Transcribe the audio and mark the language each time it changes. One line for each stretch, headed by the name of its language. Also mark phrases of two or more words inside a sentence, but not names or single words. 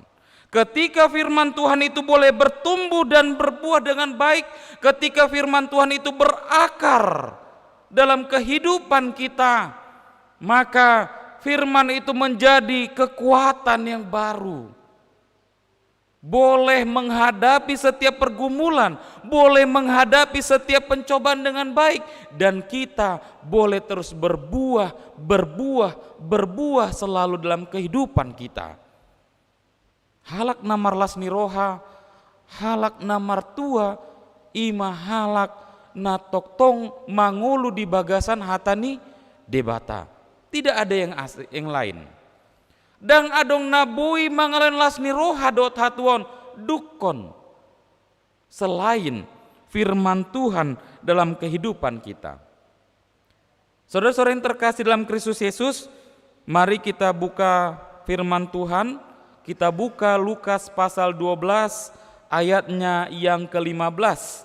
Indonesian: Ketika firman Tuhan itu boleh bertumbuh dan berbuah dengan baik, ketika firman Tuhan itu berakar dalam kehidupan kita, maka firman itu menjadi kekuatan yang baru. Boleh menghadapi setiap pergumulan, boleh menghadapi setiap pencobaan dengan baik, dan kita boleh terus berbuah selalu dalam kehidupan kita.
Batak Toba: Halak namar lasni roha, halak namar tua, ima halak natok tong mangulu di bagasan hatani debata.
Indonesian: Tidak ada yang lain.
Batak Toba: Dang adong nabui mangalen lasni roha dot hatuon dukon
Indonesian: selain firman Tuhan dalam kehidupan kita. Saudara-saudara yang terkasih dalam Kristus Yesus, mari kita buka firman Tuhan. Kita buka Lukas pasal 12 ayatnya yang ke-15.